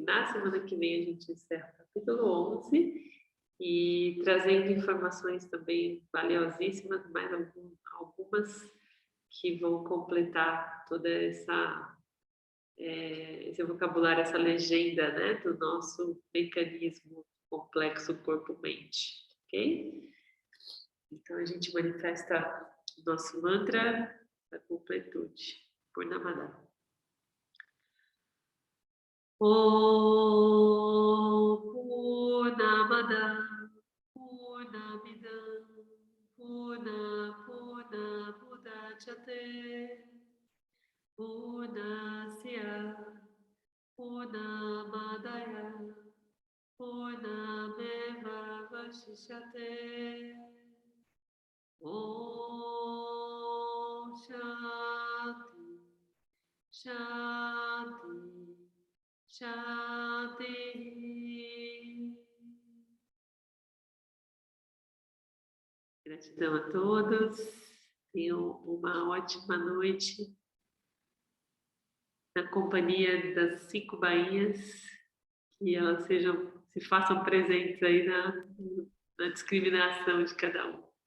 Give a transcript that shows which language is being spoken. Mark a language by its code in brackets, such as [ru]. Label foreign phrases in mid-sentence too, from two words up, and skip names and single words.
[pt] Na semana que vem a gente encerra o capítulo 11 e trazendo informações também valiosíssimas, mais algumas que vão completar toda esse vocabulário, essa legenda, né, do nosso mecanismo complexo corpo-mente, ok? Então, a gente manifesta o nosso mantra da completude. [sa] Purnamada. Om Purnamada Purnamidam Purna Pudachyate Purnasya Purnamadaya Purnameva Vashishyate. Om Shanti Shanti Shanti. [pt] Gratidão a todos. Tenham uma ótima noite na companhia das 5 bainhas, que elas se façam presentes aí na discriminação de cada um.